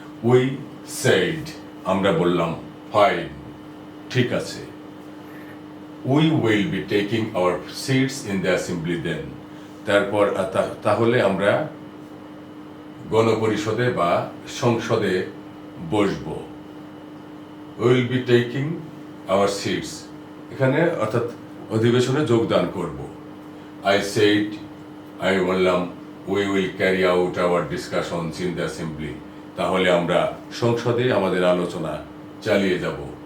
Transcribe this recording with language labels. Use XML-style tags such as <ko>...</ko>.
<en>We said,</en> <bn>আমরা বললাম, fine, ঠিক আছে।</bn> <en>We will be taking our seats in the assembly then,</en> <bn>তারপর তাহলে আমরা গণপরিষদে বা সংসদে বসবো।</bn> <en>will be taking our seats,</en> <bn>এখানে অর্থাৎ অধিবেশনে যোগদান করব।</bn> <en>I said,</en> <bn>আমি বললাম,</bn> <en>we will carry out our discussions in the assembly,</en> <bn>তাহলে আমরা সংসদে আমাদের আলোচনা চালিয়ে যাব।</bn>